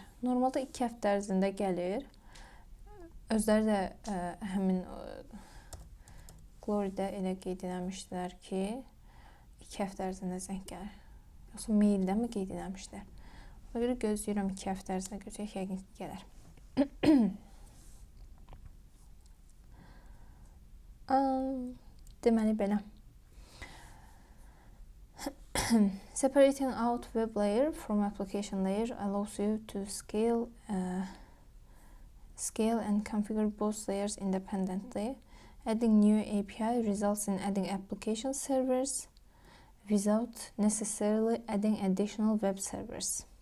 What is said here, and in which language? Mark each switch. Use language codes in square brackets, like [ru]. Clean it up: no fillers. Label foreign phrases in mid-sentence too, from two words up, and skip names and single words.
[az] Normalda 2 həftə ərzində gəlir. Özləri də həmin Glory'də elə qeyd eləmişdilər ki, 2 həftə ərzində zəng gəlir. Yoxsa maildə mi qeyd eləmişdilər? Ona görə gözləyirəm 2 həftə ərzində görəcək, yəqin ki, gələr. Deməli belə. [en] Separating out web layer from application layer allows you to scale and configure both layers independently. Adding new API results in adding application servers without necessarily adding additional web servers.